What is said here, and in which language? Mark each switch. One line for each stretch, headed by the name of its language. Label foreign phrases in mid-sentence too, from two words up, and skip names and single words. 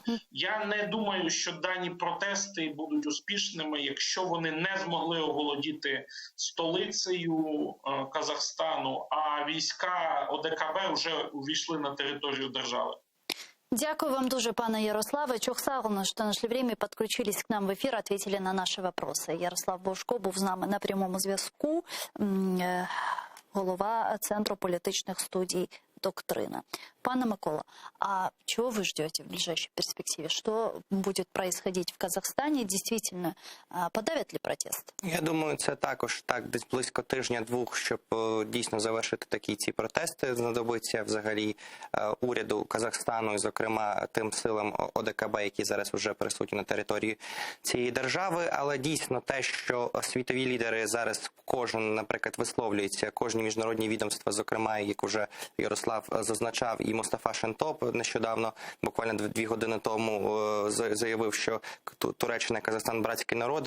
Ukrainian: Я не думаю, що дані протести будуть успішними, якщо вони не змогли оволодіти столицею Казахстану, а війська ОДКБ вже увійшли на територію держави. Дякую вам дуже, пане Ярославе.
Russian: Чохсагно, що нашли время, подключились к нам в ефір, ответили на наші вопроси.
Ukrainian: Ярослав Божко був з нами на прямому зв'язку, голова Центру політичних студій «Доктрина».
Russian: Пане Микола, а чего вы ждете в ближайшей перспективе? Что будет происходить в Казахстане? Действительно, подавят ли протест?
Ukrainian: Я думаю, це також так десь близько тижня-двох, щоб дійсно завершити ці протести. Знадобиться взагалі уряду Казахстану, і зокрема тим силам ОДКБ, які зараз вже присутні на території цієї держави. Але дійсно те, що світові лідери зараз кожен, наприклад, висловлюється, кожні міжнародні відомства, зокрема, як вже Ярослав зазначав, і Мустафа Шентоп нещодавно, буквально 2 години тому, заявив, що Туреччина і Казахстан – братські народи.